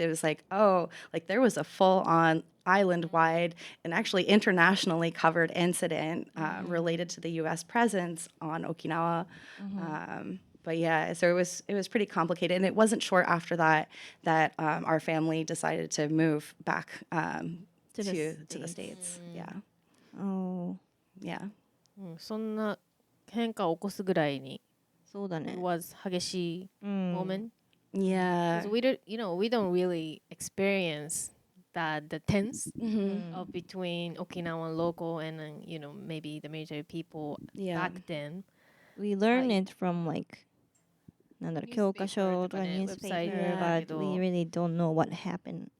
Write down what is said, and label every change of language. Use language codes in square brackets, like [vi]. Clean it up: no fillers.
[en] It was like, oh, like there was a full on island-wide and actually internationally covered incident related to the U.S. presence on Okinawa. But yeah, so it was pretty complicated, and it wasn't short after that our family decided to move back to the States. Yeah. Oh. Yeah. [ja] そんな変化を起こすぐらいにそうだね。 [en] it was [ja] 激しい [en] moment. Yeah. Because we don't really experience the tense of between Okinawan local and maybe the military people back then. We learn it from like [ja] なんだろう教科書とか [en] ニュースペーパー but we really don't know what happened